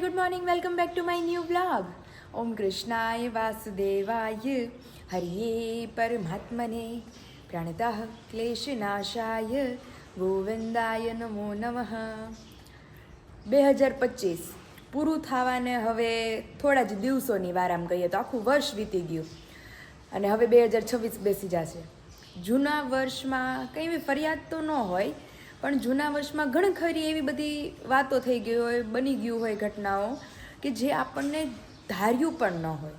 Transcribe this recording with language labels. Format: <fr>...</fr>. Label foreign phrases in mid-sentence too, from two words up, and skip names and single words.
<en>morning, welcome back to my new vlog.</en> <sa>ॐ कृष्णाय वासुदेवाय हरये परमात्मने प्रणतः क्लेशनाशाय गोविन्दाय नमो नमः.</sa> <gu>2025 પૂરું થવાને હવે થોડા જ દિવસોની વાર આમ કહીએ તો આખું વર્ષ વીતી ગયું અને હવે 2026 બેસી જશે. જૂના વર્ષમાં કંઈ એવી ફરિયાદ તો ન હોય, પણ જૂના વર્ષમાં ઘણી ખરી એવી બધી વાતો થઈ ગઈ હોય, બની ગયું હોય ઘટનાઓ કે જે આપણને ધાર્યું પણ ન હોય.</gu>